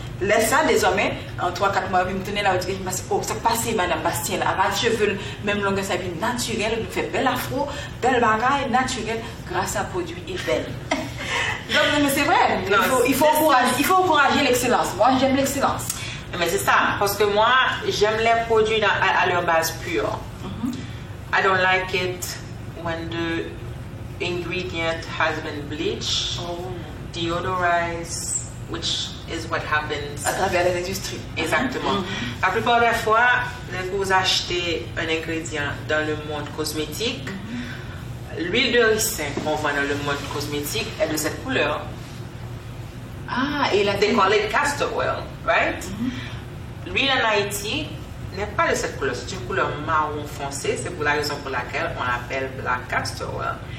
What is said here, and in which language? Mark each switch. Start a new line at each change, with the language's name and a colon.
French: Laisse ça désormais, en 3-4 mois, je me tenais là, je me dis, oh, ça passe, Madame Bastien, là, les cheveux, même longueur, ça vient naturel, nous fait bel afro, belle bagaille, naturel, grâce à produits ébènes. Donc, mais c'est vrai, il faut encourager l'excellence. Moi, j'aime l'excellence. Mais c'est ça, parce que moi, j'aime les produits à leur base pure.
English: I don't like it when the ingredient has been bleached, deodorized, which is what happens.
French: À travers les industries. Exactement. La plupart des fois, quand vous achetez un ingrédient dans le monde cosmétique, l'huile de ricin qu'on vend dans le monde cosmétique est de cette couleur. Ah, et la
English: They call it castor oil, right?
French: L'huile en Haïti n'est pas de cette couleur, c'est une couleur marron foncé, c'est pour la raison pour laquelle on l'appelle black castor oil.